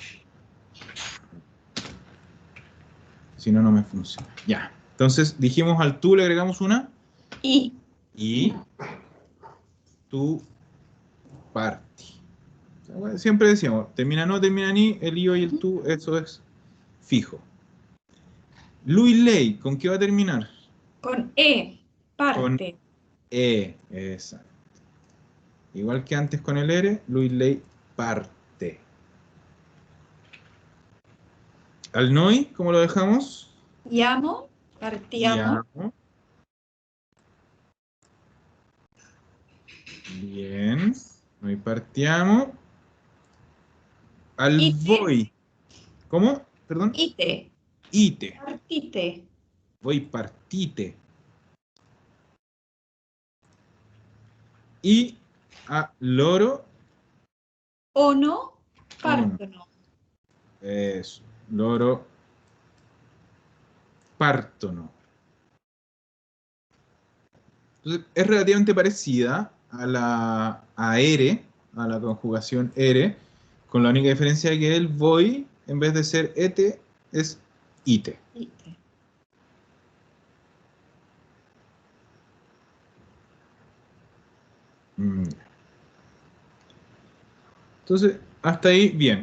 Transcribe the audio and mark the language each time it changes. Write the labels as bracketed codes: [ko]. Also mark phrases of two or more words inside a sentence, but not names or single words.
[es] Si no, no me funciona. Ya. Entonces, dijimos al tú le agregamos una I. [it] y tu parti. [es] Siempre decíamos, termina no, termina ni, el io y el tú, eso es fijo. [it] Lui lei, [es] ¿con qué va a terminar? Con E. Con [it] Parte. [es] e, exacto. Igual que antes con el ere, [it] lui lei parte. [es] Al noi, ¿cómo lo dejamos? [it] Llamo. Partiamo. [es] Llamo. Bien. [it] Noi partiamo. Al Ite. voi. [es] ¿Cómo? Perdón. [it] Ite. Ite. Partite. Voi partite. [es] Y a [it] loro. Ono. Partono. Eso. Loro partono. [es] Entonces, es relativamente parecida a ere, a la conjugación ere, con la única diferencia de que el voi, en vez de ser ete, es ite. [it] Ite. [es] Entonces, hasta ahí, bien.